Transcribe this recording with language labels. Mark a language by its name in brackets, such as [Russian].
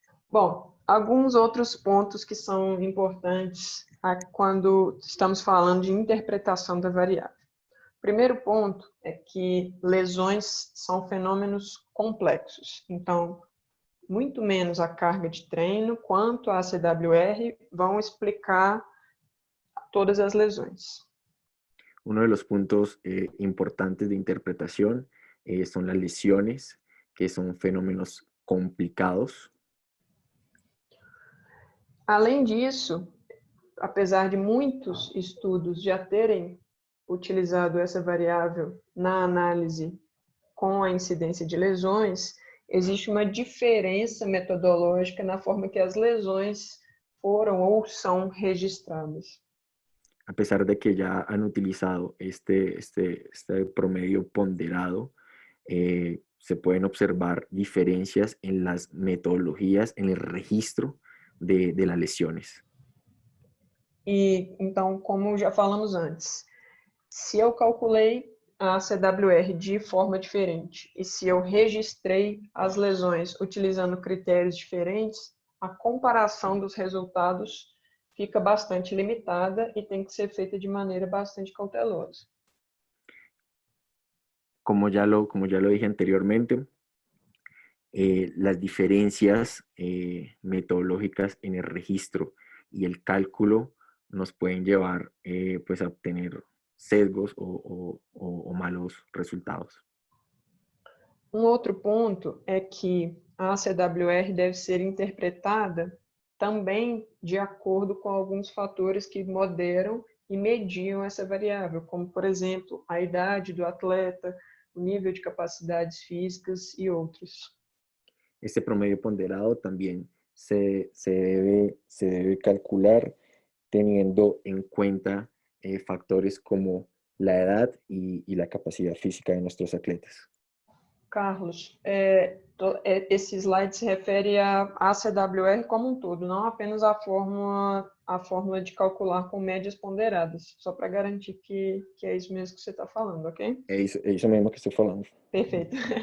[Portuguese] Bom, alguns outros pontos que são importantes quando estamos falando de interpretação da variável. O primeiro ponto é que lesões são fenômenos complexos. Então, muito menos a carga de treino quanto a CWR vão explicar todas as lesões. [Spanish] Uno de los puntos importantes de interpretación son las lesiones, que son fenómenos complicados. [Portuguese] Além disso, apesar de muitos estudos já terem utilizado essa variável na análise com a incidência de lesões, existe uma diferença metodológica na forma que as lesões foram ou são registradas. [Spanish] A pesar de que ya han utilizado este promedio ponderado, se pueden observar diferencias en las metodologías, en el registro de las lesiones. [Portuguese] E então, como já falamos antes, se eu calculei a CWR de forma diferente e se eu registrei as lesões utilizando critérios diferentes, a comparação dos resultados fica bastante limitada e tem que ser feita de maneira bastante cautelosa. [Spanish] Como ya lo dije anteriormente, las diferencias metodológicas en el registro y el cálculo nos pueden llevar pues a obtener sesgos o malos resultados. [Portuguese] Outro ponto é que a CWR deve ser interpretada também de acordo com alguns fatores que moderam e mediam essa variável, como, por exemplo, a idade do atleta, o nível de capacidades físicas e outros. [Spanish] Este promedio ponderado también se debe calcular teniendo en cuenta factores como la edad y la capacidad física de nuestros atletas. [Portuguese] Carlos, esse slide se refere à ACWR como um todo, não apenas à fórmula de calcular com médias ponderadas, só para garantir que é isso mesmo que você está falando, ok? É isso mesmo que estou falando. Perfeito.